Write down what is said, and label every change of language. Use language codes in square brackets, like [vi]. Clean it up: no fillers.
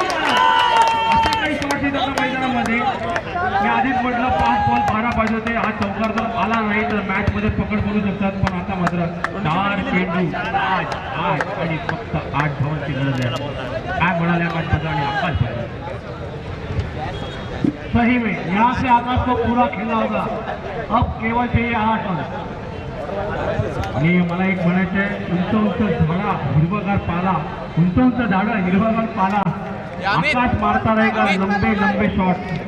[mr] मैदानामध्ये मी आधीच म्हटलं 5 बॉल 12 पाहिजे होते. हा चौकार जर आला नाही तर मॅच मध्ये पकड पडू शकतात. पण आता मात्र 4 चेंडू 8 आणि फक्त 8 धावांची गरज आहे. काय म्हणाले आकाश बद्दल आणि आकाश बद्दल. [hi] सही में यहाँ से आकाश को पूरा खेलना होगा. अब केवल चाहिए 8 रन. [mr] आणि मला एक म्हणायचं आहे, उंच झाडा हिरवागार पाला, उंच झाडा हिरवागार पाला. [hi] आकाश मारता रहेगा लंबे शॉट.